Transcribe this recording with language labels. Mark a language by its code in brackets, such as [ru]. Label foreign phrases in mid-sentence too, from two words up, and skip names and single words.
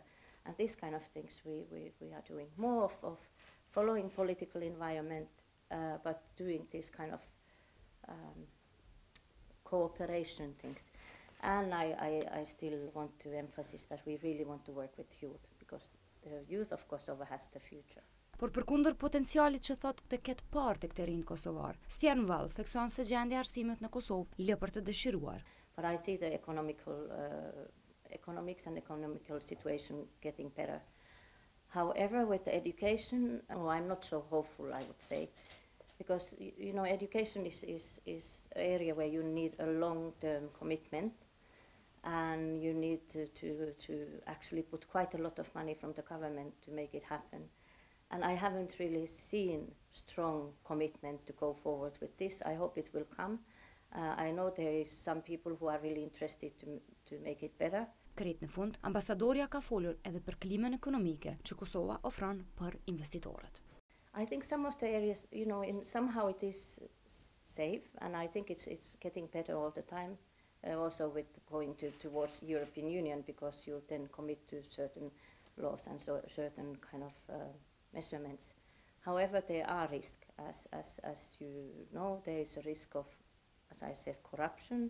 [en] And these kind of things we are doing. More of following political environment, but doing this kind of cooperation things. And I still want to emphasize that we really want to work with youth, because the youth of Kosovo has the future. [sq] Por përkundër potencialit që thot të ketë parë tek të rinjt kosovar, Stjernvall thekson se gjendja e arsimit në Kosovë lë për të dëshiruar. [en] But I see the economics and economical situation getting better. However, with the education, I'm not so hopeful, I would say, because you know education is an area where you need a long-term commitment, and you need to actually put quite a lot of money from the government to make it happen. And I haven't really seen strong commitment to go forward with this. I hope it will come. I know there is some people who are really interested to make it better. [sq] Krejt në fund, ambasadorja ka folur edhe për klimën ekonomike që Kosova ofron për investitorët. [en] I think some of the areas, you know, somehow it is safe, and I think it's getting better all the time. Also with going towards European Union, because you then commit to certain laws and certain kind of measurements. However, there are risks, as you know, there is a risk of, as I said, corruption.